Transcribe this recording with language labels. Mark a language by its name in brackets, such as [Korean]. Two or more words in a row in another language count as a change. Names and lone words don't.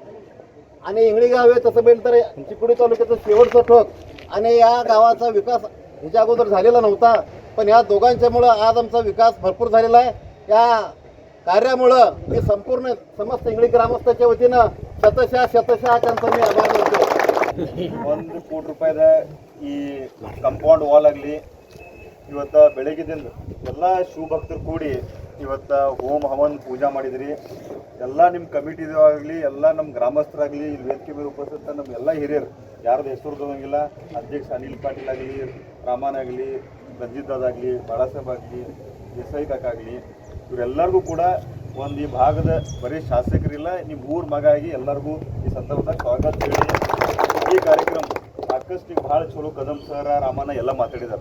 [Marathi] आणि इंगळी गाव हे तसं बेल तर चिकोडी तालुक्याचं शेवटचं ठोक आणि या गावाचा विकास ह्याच्या अगोदर झालेला नव्हता, पण या दोघांच्यामुळं आज आमचा विकास भरपूर झालेला आहे. या कार्यामुळं मी संपूर्ण समस्त इंगळी ग्रामस्थाच्या वतीनं शतशः त्यांचा मी आभार मानतो. [Kannada] 1 ಕೋಟಿ ರೂಪಾಯಿದ ಈ [English] compound wall [Kannada] ಆಗಲಿ ಇವತ್ತು ಬೆಳಗ್ಗೆದಿಂದ ಎಲ್ಲ ಶಿವಭಕ್ತರು ಕೂಡಿ ಇವತ್ತು ಹೋಮ ಹವನ್ ಪೂಜಾ ಮಾಡಿದ್ರಿ. ಎಲ್ಲ ನಿಮ್ಮ ಕಮಿಟಿದಾಗಲಿ ಎಲ್ಲ ನಮ್ಮ ಗ್ರಾಮಸ್ಥರಾಗಲಿ ಇಲ್ಲಿ ವೇದಿಕೆ ಮೇಲೆ ಉಪಸ್ಥಿತ ನಮ್ಮ ಎಲ್ಲ ಹಿರಿಯರು ಯಾರ್ದು ಹೆಸರು ತಗೊಂಗಿಲ್ಲ, ಅಧ್ಯಕ್ಷ ಅನಿಲ್ ಪಾಟೀಲ್ ಆಗಲಿ, ರಾಮನ್ ಆಗಲಿ, ರಂಜಿತ್ ದಾದ ಆಗಲಿ, ಬಾಳಾಸಾಹೇಬ್ ಆಗಲಿ, ದೇಸಾಯಿ ಕಾಕ ಆಗಲಿ, ಇವರೆಲ್ಲರಿಗೂ ಕೂಡ ಒಂದು ಈ ಭಾಗದ ಬರೀ ಶಾಸಕರಿಲ್ಲ, ನಿಮ್ಮ ಊರ ಮಗ ಆಗಿ ಎಲ್ಲರಿಗೂ ಈ ಸಂದರ್ಭದಾಗ ಸ್ವಾಗತ ಹೇಳಿ ಈ ಕಾರ್ಯಕ್ರಮ ಸಾಕಷ್ಟು ಈಗ ಭಾಳ ಚಲೋ ಕದಮ್ ಸರ ರಾಮಣ್ಣ ಎಲ್ಲ ಮಾತಾಡಿದಾರೆ.